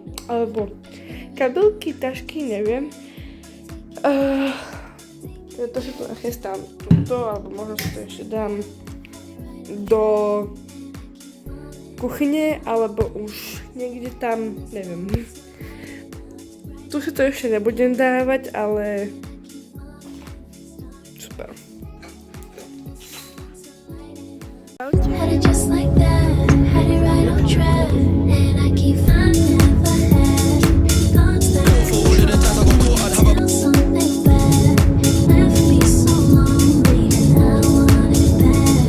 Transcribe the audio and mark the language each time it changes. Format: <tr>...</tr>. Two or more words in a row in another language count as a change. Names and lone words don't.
<sk>Alebo kabelky, tašky, neviem. To si to nachystám tuto, alebo možno si to ešte dám do kuchyne, alebo už niekde tam, neviem. Tu si to ešte nebudem dávať, ale super.</sk> <en>Had it just like that, had it right on track, and I keep finding never had thoughts that feel something bad, left me so lonely, and I want it back.</en>